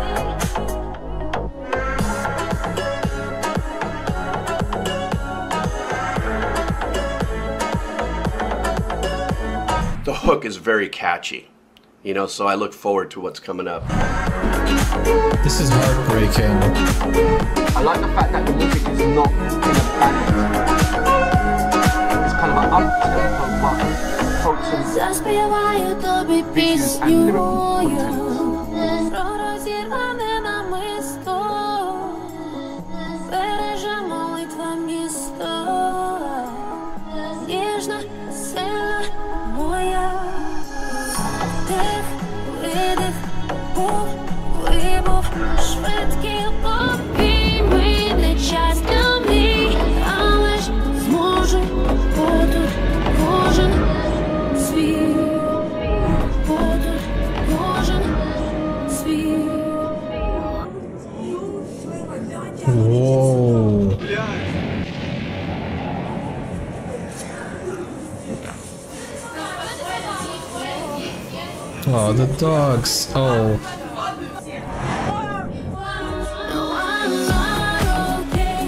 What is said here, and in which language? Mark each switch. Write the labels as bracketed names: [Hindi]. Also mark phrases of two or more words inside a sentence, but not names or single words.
[English] The hook is very catchy, you know, so I look forward to what's coming up. This is heartbreaking. I like the fact that the music is not in a ballad. It's kind of an up-tempo but potent. [Ukrainian] Заспіваю тобі пісню я про розірване намисто, береже молитва місто, ніжна, сильна моя. Вдих, видих, був, вибув, швидкі обійми, не час для мрій, але ж зможу отут кожен свій, отут кожен свій. [English] Whoa. Oh, the dogs. Oh. No, I'm not okay.